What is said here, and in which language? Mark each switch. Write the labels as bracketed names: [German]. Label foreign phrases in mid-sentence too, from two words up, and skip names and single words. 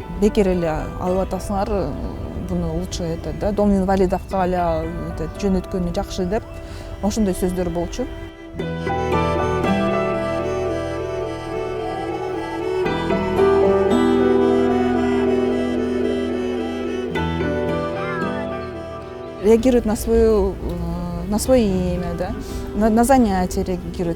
[Kyrgyz] Бекер эле алып атасыңар, буну [Russian] лучше дом инвалидовго [Kyrgyz] эле жөнөткөнү жакшы деп, ошондой сөздөр болчу. [Russian] Реагирует на свое имя, да, на занятия реагируют.